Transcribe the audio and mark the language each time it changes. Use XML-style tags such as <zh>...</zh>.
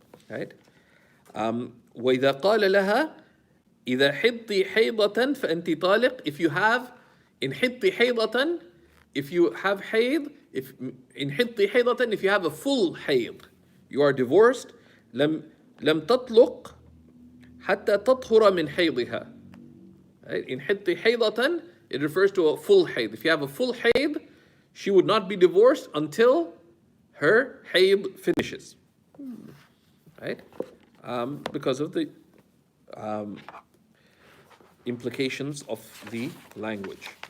<ar>Right? وَإِذَا قَالَ لَهَا إِذَا حِضْتِ حَيْضَةً فَأَنْتِ طَالِقٌ.</ar> <en>If you have in</en> <ar>حِضْتِ حَيْضَةً,</ar> <en>if you have hayd, if you have a full hayd, you are divorced.</en> <ar>لم تطلق حتى تطهر من حيضها.</ar> <en>Right? In</en> <ar>حِضْتِ حَيْضَةً,</ar> <en>it refers to a full hayd. If you have a full hayd, she would not be divorced until her hayd finishes. Right? Because of the implications of the language.</en>